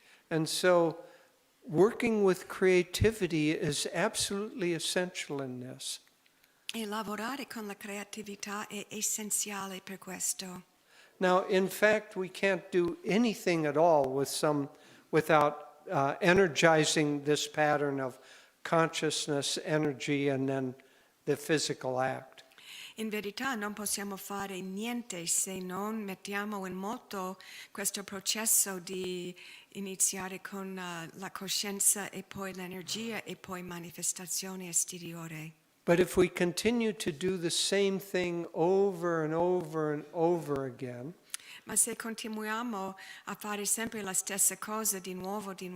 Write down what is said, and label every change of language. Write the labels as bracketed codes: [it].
[en] And so working with creativity is absolutely essential in this. [it] E lavorare con la creatività è essenziale per questo. [en] Now, in fact, we can't do anything at all without energizing this pattern of consciousness, energy, and then the physical act. [it] In verità non possiamo fare niente se non mettiamo in moto questo processo di iniziare con la coscienza e poi l'energia e poi manifestazione esteriore. [en] But if we continue to do the same thing over and over and over again, [it] Ma se continuiamo a fare sempre la stessa cosa di nuovo,